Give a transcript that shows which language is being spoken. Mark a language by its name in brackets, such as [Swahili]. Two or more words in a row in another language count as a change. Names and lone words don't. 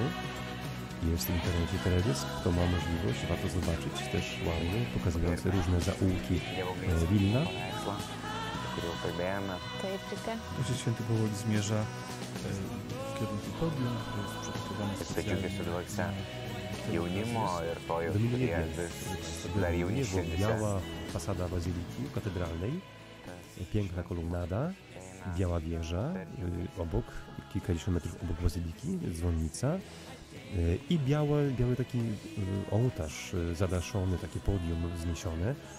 [Polish] Jest w internecie teledysk, kto ma możliwość, warto zobaczyć, też ładny, pokazujący różne zaułki Wilna. Ojciec Święty powoli zmierza w kierunku podium, który jest przygotowany specjalnie [Lithuanian] jaunimo ir to jau [Polish] Dominuje [Lithuanian] kurie [Polish] biel. [Lithuanian] vis dar jauni [Polish] Dominuje [Lithuanian] širdyse. [Polish] biała fasada bazyliki katedralnej, piękna kolumnada, biała wieża, obok, kilkadziesiąt metrów obok bazyliki, dzwonnica i biały taki ołtarz zadaszony, takie podium wzniesione.